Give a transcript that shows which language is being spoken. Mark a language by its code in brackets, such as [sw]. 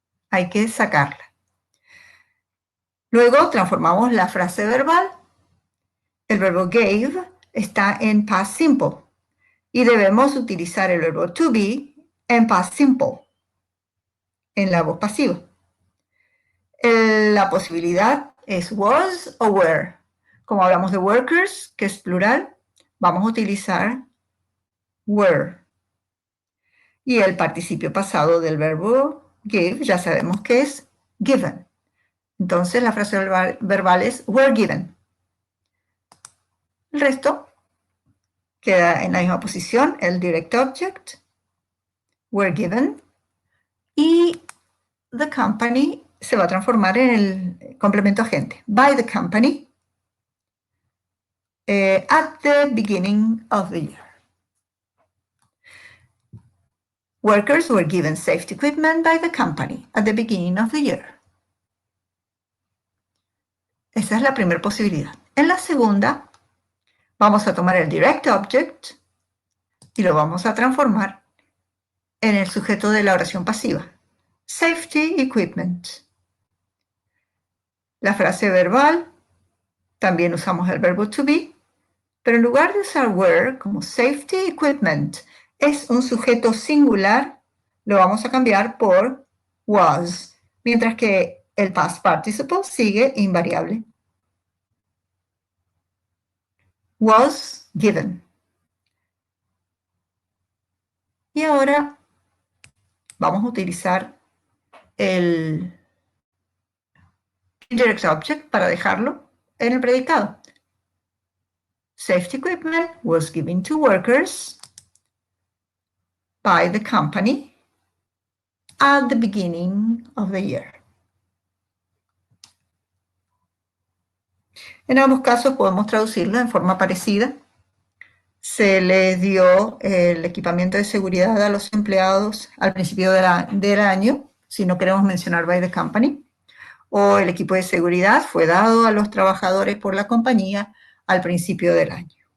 [es] Hay que sacarla. Luego transformamos la frase verbal. El verbo gave está en past simple y debemos utilizar el verbo to be en past simple, en la voz pasiva. La posibilidad es was o were. Como hablamos de workers, que es plural, vamos a utilizar were. Y el participio pasado del verbo give ya sabemos que es given. Entonces la frase verbal es were given. El resto queda en la misma posición, el direct object, were given, y the company se va a transformar en el complemento agente. [en] By the company at the beginning of the year. Workers were given safety equipment by the company at the beginning of the year. [es] Esa es la primera posibilidad. En la segunda, vamos a tomar el direct object y lo vamos a transformar en el sujeto de la oración pasiva. [en] Safety equipment. [es] La frase verbal, también usamos el verbo to be, pero en lugar de usar were como safety equipment es un sujeto singular, lo vamos a cambiar por was, mientras que el past participle sigue invariable. [en] Was given. [es] Y ahora vamos a utilizar el indirect object para dejarlo en el predicado. [en] Safety equipment was given to workers by the company at the beginning of the year. [es] En ambos casos podemos traducirlo en forma parecida. Se les dio el equipamiento de seguridad a los empleados al principio del año, si no queremos mencionar by the company, o el equipo de seguridad fue dado a los trabajadores por la compañía al principio del año.